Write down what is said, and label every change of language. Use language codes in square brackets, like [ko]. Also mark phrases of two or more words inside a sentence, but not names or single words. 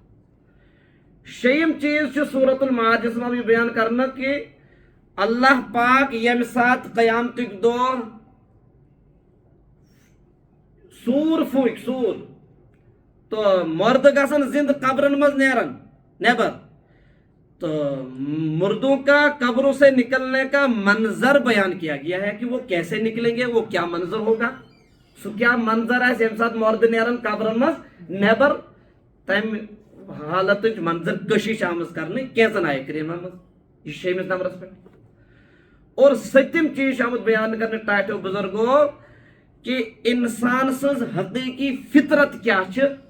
[ks] شیٚیِم چیٖز چھُ سورۃ المعارجس منٛز یہِ بیان کرنہٕ کہ اللہ پاک ییٚمہِ ساتہٕ قیامتٕکۍ دۄہ سوٗر پھوٗکہِ سوٗر تہٕ مردٕ گژھن زندٕ قبرن منٛز نیرن نیبر [ur] تو مردوں کا قبروں سے نکلنے کا منظر بیان کیا گیا ہے کہ وہ کیسے نکلیں گے وہ کیا منظر ہوگا. [ks] سُہ کیا منظر آسہِ ییٚمہِ ساتہٕ مردٕ نیرن قبرن منٛز نیبر تمہِ حالتٕچ منظر کشی چھِ آمٕژ کرنہٕ کینٛژن آیہِ کریٖمن منٛز. یہِ چھُ 6مِس نمبرس پٮ۪ٹھ. اور 7م چیٖز چھُ آمُت بیان کرنہٕ ٹاٹھیو بُزرگو کہ انسان سٕنٛز حقیٖقی فطرت کیاہ چھِ.